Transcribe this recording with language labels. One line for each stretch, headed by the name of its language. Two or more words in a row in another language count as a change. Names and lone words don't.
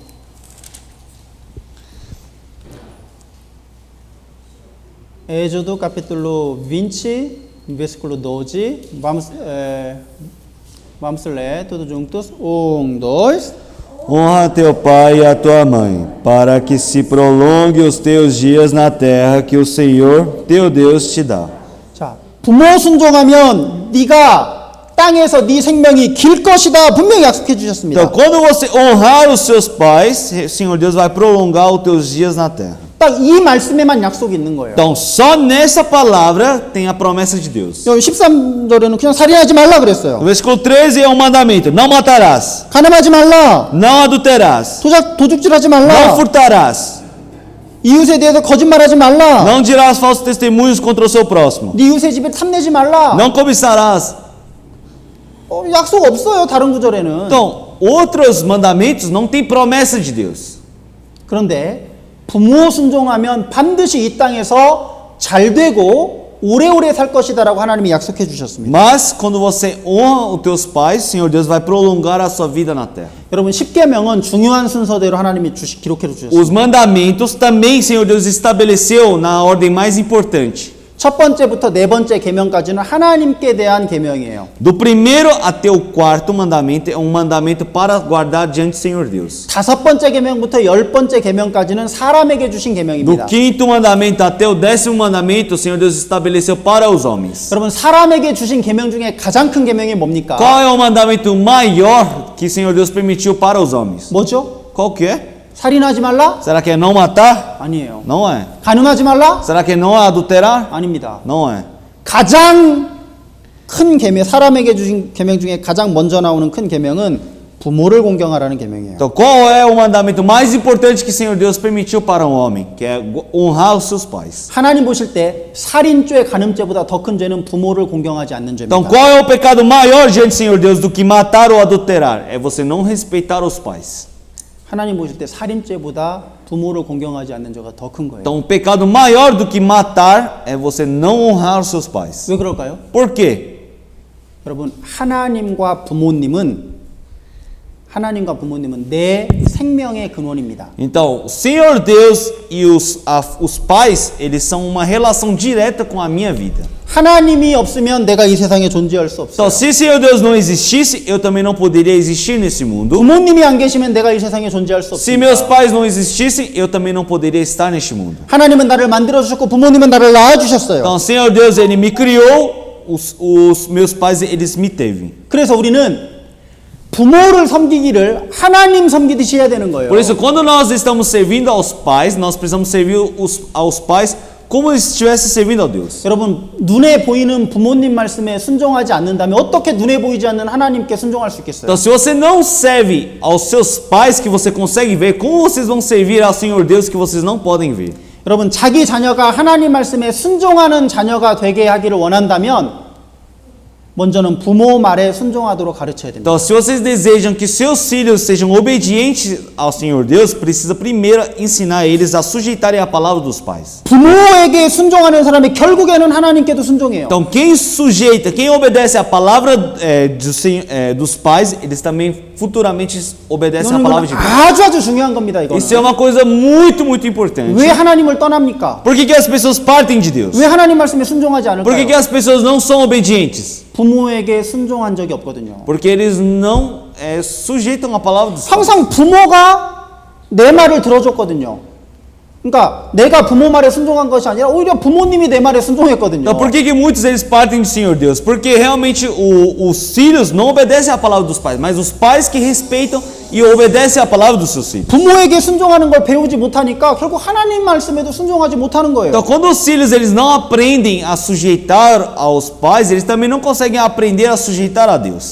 Portuguese: Êxodo capítulo 20, versículo 12. Vamos ler todos juntos. 1, 2. Honra teu pai e a tua mãe, para que se prolongue os teus dias na terra que o Senhor teu Deus te dá.
Korean: 자, 부모 순종하면 네가 땅에서 네 생명이 길 것이다 분명히 약속해 주셨습니다.
Portuguese: Então, quando você honrar os seus pais, o Senhor Deus vai prolongar os teus dias na terra.
Korean: 딱 이 말씀에만 약속이 있는 거예요.
Portuguese: Então, só nessa palavra tem a promessa de Deus.
Korean: 여기 13절에는 그냥 살인하지 말라 그랬어요.
Portuguese: No versículo 13 é um mandamento: não matarás,
Korean: 가늠하지 말라.
Portuguese: não adulterarás,
Korean: 도둑질하지
Portuguese: não
Korean: 말라.
Portuguese: furtarás,
Korean: 이웃에 대해서 거짓말하지 말라.
Portuguese: não dirás falsos testemunhos contra o seu próximo,
Korean: 네 이웃의 집에 탐내지 말라.
Portuguese: não cobiçarás.
Korean: 약속 없어요. 다른 구절에는.
Portuguese: Então, outros mandamentos não tem promessa de Deus.
Korean: 그런데 부모 순종하면 반드시 이 땅에서 잘 되고 오래오래 살 것이다라고 하나님이 약속해 주셨습니다.
Portuguese: Mas quando você honra os teus pais, o Senhor Deus vai prolongar a sua vida na terra.
Korean: 여러분 10계명은 중요한 순서대로 하나님이 기록해 주셨습니다.
Portuguese: Os mandamentos também o Senhor Deus estabeleceu na ordem mais importante.
Korean: 첫 번째부터 네 번째 계명까지는 하나님께 대한 계명이에요.
Portuguese: Do primeiro até o quarto mandamento é um mandamento para guardar diante do Senhor Deus.
Korean: 다섯 번째 계명부터 열 번째 계명까지는 사람에게 주신
Portuguese: Do
Korean: 계명입니다.
Portuguese: quinto mandamento até o 10º mandamento, o Senhor Deus estabeleceu para os homens.
Korean: 여러분 사람에게 주신 계명 중에 가장 큰 계명이 뭡니까?
Portuguese: Qual é o mandamento maior que o Senhor Deus permitiu para os homens?
Korean: 뭐죠?
Portuguese: Qual que é?
Korean: 살인하지 말라?
Portuguese: Será que é não matar?
Korean: 아니에요.
Portuguese: Não é.
Korean: 간음하지 말라?
Portuguese: Será que não é adulterar?
Korean: 아닙니다.
Portuguese: Não é.
Korean: 가장 큰 계명, 사람에게 주신 계명 중에 가장 먼저 나오는 큰 계명은 부모를 공경하라는 계명이에요.
Portuguese: Então, qual é o mandamento mais importante que o Senhor Deus permitiu para um homem? Que é honrar os seus pais.
Korean: 하나님 보실 때 살인죄, 간음죄보다 더 큰 죄는 부모를 공경하지 않는 죄입니다.
Portuguese: Então, qual é o pecado maior diante do Senhor Deus do que matar ou adulterar? É você não respeitar os pais.
Korean: 하나님 보실 때 살인죄보다 부모를 공경하지 않는 죄가 더 큰 거예요.
Portuguese: Então, o pecado maior do que matar é você não honrar os seus pais.
Korean: 왜 그럴까요?
Portuguese: Por quê?
Korean: 여러분 하나님과 부모님은 내 생명의 근원입니다.
Portuguese: Então, o Senhor Deus e os pais, eles são uma relação direta com a minha vida.
Korean: 하나님이 없으면 내가 이 세상에 존재할 수 없어요.
Portuguese: Então, se o Senhor Deus não existisse, eu também não poderia existir nesse mundo.
Korean: 부모님이 안 계시면 내가 이 세상에 존재할 수
Portuguese: Se
Korean: 없습니다.
Portuguese: meus pais não existissem, eu também não poderia estar neste mundo.
Korean: 하나님은 나를 만들어 주셨고 부모님은 나를 낳아 주셨어요.
Portuguese: Então, o Senhor Deus, ele me criou, os meus pais, eles me teve.
Korean: 그래서 우리는 부모를 섬기기를 하나님 섬기듯이 해야 되는 거예요.
Portuguese: Por isso, quando nós estamos servindo aos pais, nós precisamos servir aos pais como se estivesse servindo a Deus.
Korean: 여러분 눈에 보이는 부모님 말씀에 순종하지 않는다면 어떻게 눈에 보이지 않는 하나님께 순종할 수 있겠어요?
Portuguese: Então, se você não serve aos seus pais que você consegue ver, como vocês vão servir ao Senhor Deus que vocês não podem ver?
Korean: 여러분 자기 자녀가 하나님 말씀에 순종하는 자녀가 되게 하기를 원한다면 먼저는 부모 말에 순종하도록 가르쳐야 됩니다.
Portuguese: Então, se vocês desejam que seus filhos sejam obedientes ao Senhor Deus, precisa primeiro ensinar eles a sujeitarem a palavra dos pais.
Korean: 부모에게 순종하는 사람이 결국에는 하나님께도 순종해요.
Portuguese: Então, quem obedece a palavra dos pais, eles também futuramente obedecem a palavra de Deus.
Korean: 아주 중요한 겁니다. 이거는.
Portuguese: Isso é uma coisa muito, muito importante.
Korean: 왜 하나님을 떠납니까?
Portuguese: Por que as pessoas partem de Deus?
Korean: 왜 하나님 말씀에 순종하지
Portuguese: Por que
Korean: 않을까요?
Portuguese: as pessoas não são obedientes?
Korean: 부모에게 순종한 적이 없거든요.
Portuguese: Porque eles não sujeitam a palavra dos pais.
Korean: 항상 부모가 내 말을 들어줬거든요. 그러니까 내가 부모 말에 순종한 것이 아니라 오히려 부모님이 내 말에 순종했거든요.
Portuguese: Então, por que muitos deles partem do Senhor Deus? Porque realmente os filhos não obedecem à palavra dos pais, mas os pais que respeitam e obedecem a palavra dos seus filhos.
Korean: 부모에게 순종하는 걸 배우지 못하니까 결국 하나님 말씀에도 순종하지 못하는 거예요.
Portuguese: Então, quando os filhos eles não aprendem a sujeitar aos pais, eles também não conseguem aprender a sujeitar a Deus.